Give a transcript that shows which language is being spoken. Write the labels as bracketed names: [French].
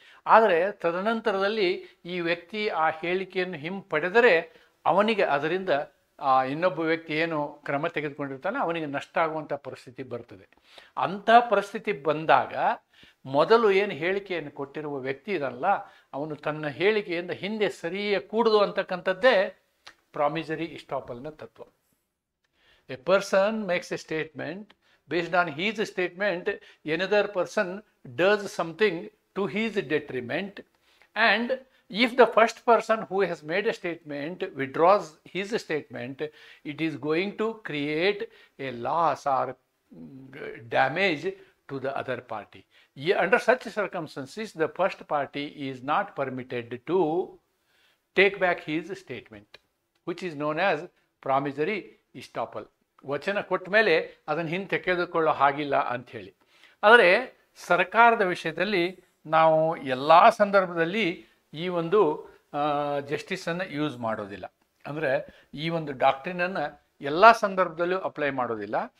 [Kannada] ಆದರೆ ತದನಂತರದಲ್ಲಿ ಈ ವ್ಯಕ್ತಿ ಆ ಹೇಳಿಕೆಯನ್ನು ಹಿಂಪಡೆದರೆ ಅವನಿಗೆ ಅದರಿಂದ ಇನ್ನೊಬ್ಬ ವ್ಯಕ್ತಿ ಏನು ಕ್ರಮ ತೆಗೆದುಕೊಂಡಿರ್ತಾನೆ ಅವನಿಗೆ ನಷ್ಟ ಆಗುವಂಥ ಪರಿಸ್ಥಿತಿ ಬರ್ತದೆ. ಅಂಥ ಪರಿಸ್ಥಿತಿ ಬಂದಾಗ ಮೊದಲು ಏನು ಹೇಳಿಕೆಯನ್ನು ಕೊಟ್ಟಿರುವ ವ್ಯಕ್ತಿ ಇದಲ್ಲ, ಅವನು ತನ್ನ ಹೇಳಿಕೆಯಿಂದ ಹಿಂದೆ ಸರಿಯೇ ಕೂಡುದು ಅಂತಕ್ಕಂಥದ್ದೇ ಪ್ರಾಮಿಸರಿ ಇಸ್ಟಾಪಲ್ನ ತತ್ವ. [English] A person makes a statement. Based on his statement, another person does something to his detriment, and if the first person who has made a statement withdraws his statement, it is going to create a loss or damage to the other party. Under such circumstances, the first party is not permitted to take back his statement, which is known as promissory estoppel. [Kannada] ವಚನ ಕೊಟ್ಟ ಮೇಲೆ ಅದನ್ನು ಹಿಂದೆ ತೆಗೆದುಕೊಳ್ಳೋ ಹಾಗಿಲ್ಲ ಅಂಥೇಳಿ. ಆದರೆ ಸರ್ಕಾರದ ವಿಷಯದಲ್ಲಿ ನಾವು ಎಲ್ಲ ಸಂದರ್ಭದಲ್ಲಿ ಈ ಒಂದು ಜಸ್ಟಿಸನ್ನು ಯೂಸ್ ಮಾಡೋದಿಲ್ಲ. ಅಂದರೆ ಈ ಒಂದು ಡಾಕ್ಟ್ರಿನನ್ನು ಎಲ್ಲ ಸಂದರ್ಭದಲ್ಲೂ ಅಪ್ಲೈ ಮಾಡೋದಿಲ್ಲ.